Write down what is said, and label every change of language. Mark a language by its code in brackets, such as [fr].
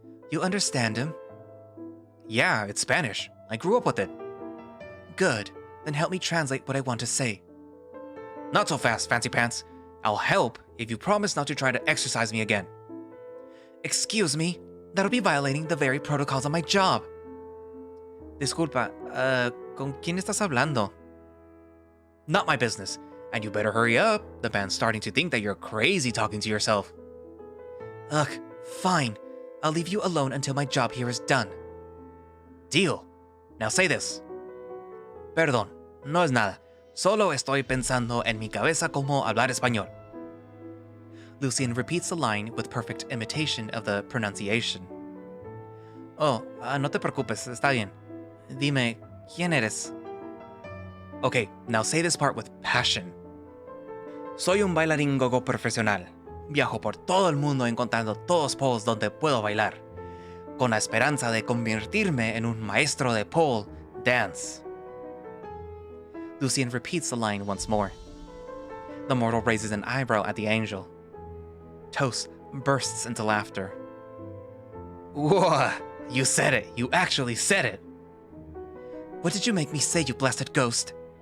[en] You understand him? Yeah, it's Spanish. I grew up with it. Good. Then help me translate what I want to say. Not so fast, Fancy Pants. I'll help if you promise not to try to exercise me again. Excuse me? That'll be violating the very protocols of my job. [es] Disculpa, ¿con quién estás hablando? [en] Not my business. And you better hurry up. The band's starting to think that you're crazy talking to yourself. Ugh, fine. I'll leave you alone until my job here is done. Deal. Now say this. [es] Perdón, no es nada. Solo estoy pensando en mi cabeza cómo hablar español. [en] Lucien repeats the line with perfect imitation of the pronunciation. [es] Oh, no te preocupes, está bien. Dime, ¿quién eres? [en] Okay, now say this part with passion. [es] Soy un bailarín gogo profesional. Viajo por todo el mundo encontrando todos poles donde puedo bailar, con la esperanza de convertirme en un maestro de pole dance. [en] Lucian repeats the line once more. The mortal raises an eyebrow at the angel. Toast bursts into laughter. Whoa! You said it! You actually said it! What did you make me say, you blasted ghost?